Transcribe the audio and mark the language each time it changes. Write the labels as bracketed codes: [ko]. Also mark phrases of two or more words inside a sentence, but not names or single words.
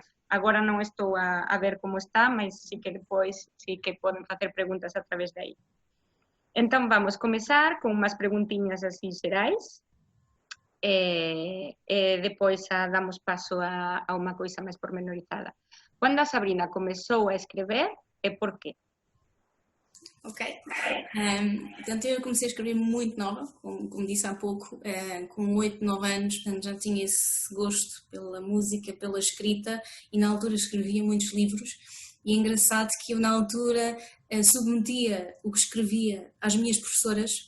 [gl] Agora non estou a ver como está, mas sí que depois sí que poden facer preguntas a través de aí. Entón, vamos comezar con unhas preguntiñas así xerais. Depois damos paso a unha coisa máis pormenorizada. Cando a Sabrina comezou a escrever e por qué? [pt] Ok, portanto eu comecei a escrever muito nova, como disse há pouco, com 8, 9 anos, portanto já tinha esse gosto pela música, pela escrita, e na altura escrevia muitos livros, e é engraçado que eu na altura submetia o que escrevia às minhas professoras.